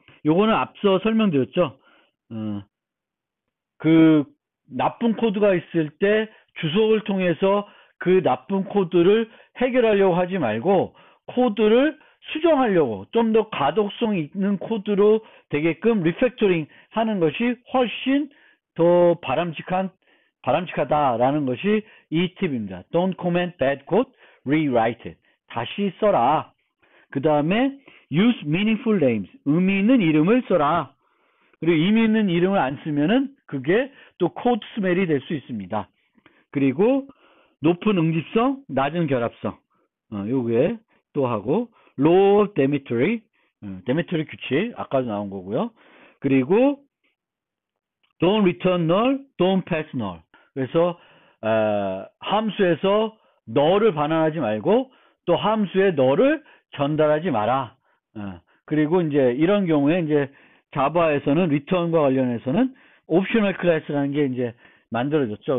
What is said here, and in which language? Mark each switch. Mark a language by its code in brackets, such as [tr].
[ko] 요거는 앞서 설명드렸죠. 그 나쁜 코드가 있을 때 주석을 통해서 그 나쁜 코드를 해결하려고 하지 말고 코드를 수정하려고 좀 더 가독성 있는 코드로 되게끔 리팩토링 하는 것이 훨씬 더 바람직하다라는 것이 이 팁입니다. [en] Don't comment bad code, rewrite it. [ko] 다시 써라. 그 다음에 [en] use meaningful names. [ko] 의미 있는 이름을 써라. 그리고 의미 있는 이름을 안 쓰면은 그게 또 코드 스멜이 될 수 있습니다. 그리고 높은 응집성, 낮은 결합성. 요게 또 하고 low Demetry, 데메트리 규칙 아까도 나온 거고요. 그리고 [en] don't return null, don't pass null. [ko] 그래서 함수에서 null을 반환하지 말고 또 함수에 null을 전달하지 마라. 그리고 이제 이런 경우에 이제 자바에서는 return과 관련해서는 옵셔널 클래스라는 게 이제 만들어졌죠.